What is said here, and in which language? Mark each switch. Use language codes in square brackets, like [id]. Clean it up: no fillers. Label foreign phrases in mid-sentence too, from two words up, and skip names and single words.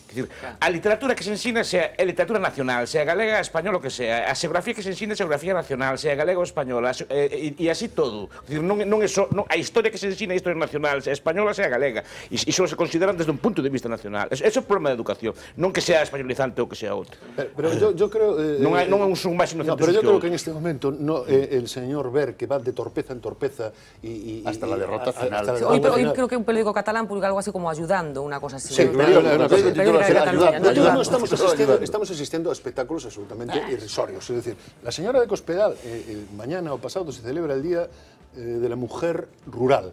[gl] A literatura que se ensina, sea a literatura nacional, sea galega, española, o que sea, a xeografía que se ensina, geografía nacional, sea galega ou española, e así todo. Non é só a historia que se ensina, a historia nacional, nacional, sea española, sea galega, e só se consideran desde un punto de vista nacional. Ese é o problema da educación, non que sea españolizante ou que sea outro. [es] Pero yo creo... [gl] non é un son máis inocentes [es] pero yo creo que en este momento el señor Ver, que va de torpeza en torpeza y hasta la derrota final. Hoy creo que un periódico catalán publica algo así como ayudando, una cosa así. Sí, estamos asistiendo a espectáculos absolutamente irrisorios. Es decir, la señora de Cospedal, mañana o pasado se celebra el Día de la Mujer Rural.